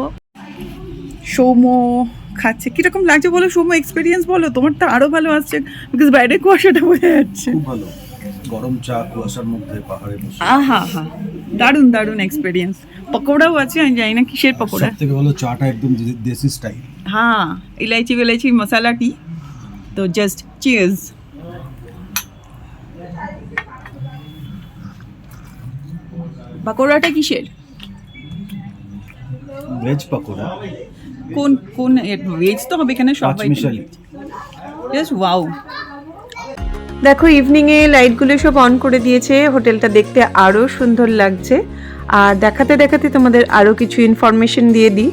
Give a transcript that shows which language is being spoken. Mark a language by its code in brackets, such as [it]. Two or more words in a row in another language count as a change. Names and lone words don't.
[bn] সৌম্য খাচ্ছে, কিরকম লাগছে বলো সৌম্য, এক্সপিরিয়েন্স বলো। তোমার তো আরো ভালো আসছে, বিকজ বাইরে কুয়াশাটা বোঝা যাচ্ছে। খুব ভালো, গরম চা কুয়াশার মধ্যে পাহাড়ে বসে। আহা হা, দারুণ দারুণ এক্সপিরিয়েন্স। পকোড়াও আছে, আমি জানি না কিসের পকোড়া। সবথেকে ভালো চাটা একদম দেশি স্টাইল। [hi] हाँ इलायची विलायची मसाला टी। [bn] तो [en] just cheers. [bn] পকোড়াটা কিসের? ভেজ পকোড়া। কোন কোন ভেজ তো হবে এখানে সবাই। পাঁচমিশালি। [en] just wow. [bn] দেখো ইভিনিংয়ে লাইটগুলো সব অন করে দিয়েছে, হোটেলটা দেখতে আরও সুন্দর লাগছে। আর দেখাতে দেখাতে তোমাদের আরও কিছু ইনফরমেশন দিয়ে দিই।